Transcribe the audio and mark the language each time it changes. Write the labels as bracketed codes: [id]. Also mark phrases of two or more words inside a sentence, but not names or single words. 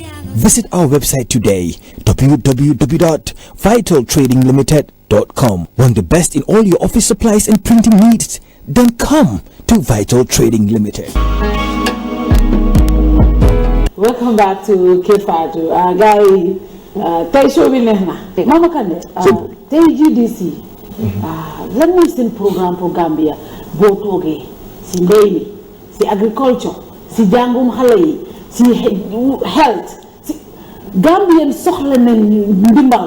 [en] Visit our website today, www.vitaltradinglimited.com. Want the best in all your office supplies and printing needs? Then come to Vital Trading Limited. Welcome back to Kerr Fatou. [wo] Guy, tey show bi neex na. Mama Kandeh, tey GDC. Lan mooy seen programme pour Gambia boo toogee si mbéy mi, si agriculture, si jàngum xale yi, si health. Gambien soxla nañ ndimbal.